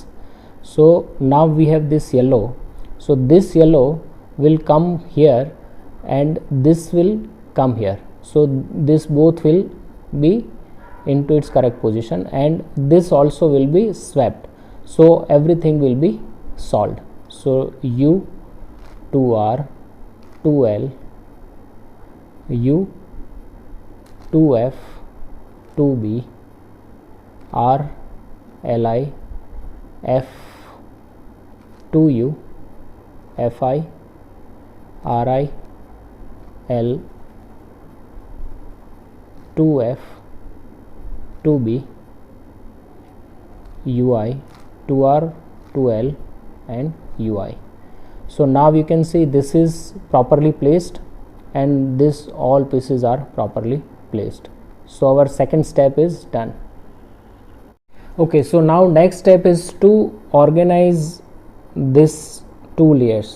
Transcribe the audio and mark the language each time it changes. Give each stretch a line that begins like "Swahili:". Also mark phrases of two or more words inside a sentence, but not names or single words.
English: So now we have this yellow, so this yellow will come here and this will come here, so this both will be into its correct position, and this also will be swapped, so everything will be solved. So U, 2R, 2L, U, 2F, 2B, R, Li, F, 2U, Fi, Ri, L, 2F, 2B, UI, 2R, 2L and UI. So now you can see this is properly placed and this all pieces are properly placed. So our second step is done. Okay, so now next step is to organize this two layers.